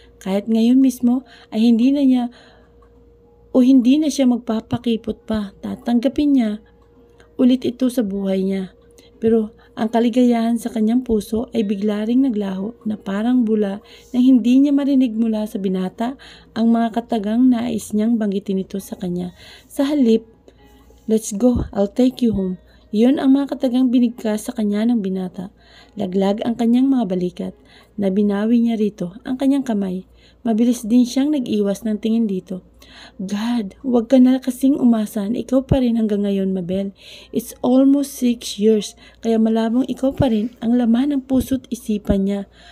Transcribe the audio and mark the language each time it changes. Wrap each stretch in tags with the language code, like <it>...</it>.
<tl>Kahit ngayon mismo ay hindi na siya magpapakipot pa, tatanggapin niya ulit ito sa buhay niya. Pero ang kaligayahan sa kanyang puso ay bigla ring naglaho na parang bula na hindi niya marinig mula sa binata ang mga katagang nais niyang banggitin ito sa kanya. Sa halip,</tl> <en>let's go, I'll take you home.</en> <tl>Iyon ang mga katagang binigkas sa kanya ng binata. Laglag ang kanyang mga balikat. Nabinawi niya rito ang kanyang kamay. Mabilis din siyang nag-iwas ng tingin dito. God, huwag ka na kasing umasan. Ikaw pa rin hanggang ngayon, Mabel.</tl> <en>It's almost 6 years,</en> <tl>kaya malabong ikaw pa rin ang laman ng puso't isipan niya.</tl>